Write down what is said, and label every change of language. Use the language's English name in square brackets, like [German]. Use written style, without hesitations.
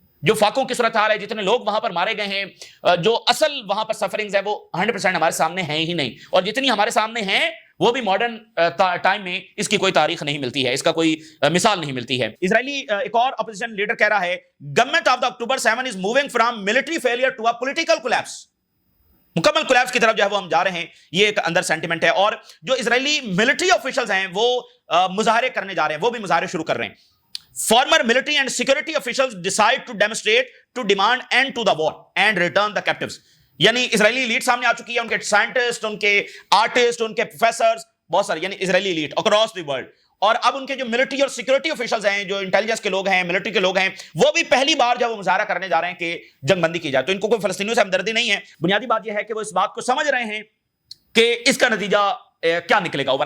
[Urdu] جو فاقوں کی صورتحال ہے, جتنے لوگ وہاں پر مارے گئے ہیں, جو اصل وہاں پر سفرنگز ہے وہ 100% ہمارے سامنے ہیں ہی نہیں, اور جتنی ہمارے سامنے ہیں وہ بھی ماڈرن ٹائم میں اس کی کوئی تاریخ نہیں ملتی ہے, اس کا کوئی مثال نہیں ملتی ہے. اسرائیلی ایک اور اپوزیشن لیڈر کہہ رہا ہے [English] Government of the October 7 is moving from military failure to a political collapse. [Urdu] مکمل کولیپس کی طرف جو ہے وہ ہم جا رہے ہیں, یہ ایک اندر سینٹیمنٹ ہے. اور جو اسرائیلی ملٹری آفیشلز ہیں وہ مظاہرے کرنے جا رہے ہیں, وہ بھی مظاہرے شروع کر رہے ہیں. [English] Former military and security officials decide to demonstrate to demand end to the war and return the captives. [Urdu] یعنی اسرائیلی لیڈ سامنے آ چکی ہے, ان کے سائنٹسٹ, ان کے آرٹسٹ, ان کے پروفیسرز, بہت سارے, یعنی اسرائیلی لیڈ [English] Across the world. [Urdu] اور اب ان کے جو ملٹری اور سیکورٹی آفیشلز ہیں, جو انٹیلیجنس کے لوگ ہیں, ملٹری کے لوگ ہیں, وہ بھی پہلی بار جب وہ مظاہرہ کرنے جا رہے ہیں کہ جنگ بندی کی جائے. تو ان کو کوئی فلسطینیوں سے ہمدردی نہیں ہے. بنیادی بات یہ ہے کہ وہ اس بات کو سمجھ رہے ہیں کہ اس کا نتیجہ کیا نکلے گا اوپر.